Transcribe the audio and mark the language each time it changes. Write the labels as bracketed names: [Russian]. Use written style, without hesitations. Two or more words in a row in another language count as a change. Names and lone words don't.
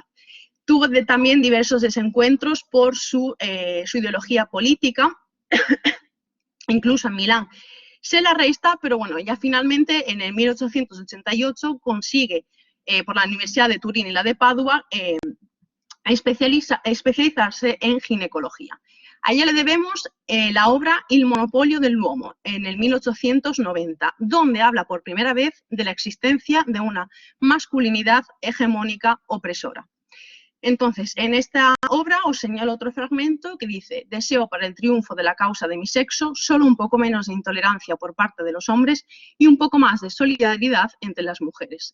[Spanish] Tuvo también diversos desencuentros por su ideología política, incluso en Milán se la arresta, pero bueno, ella finalmente en el 1888 consigue por la Universidad de Turín y la de Padua especializarse en ginecología. A ella le debemos la obra Il monopolio dell'uomo en el 1890, donde habla por primera vez de la existencia de una masculinidad hegemónica opresora. Entonces, en esta obra os señalo otro fragmento que dice: deseo para el triunfo de la causa de mi sexo solo un poco menos de intolerancia por parte de los hombres y un poco más de solidaridad entre las mujeres.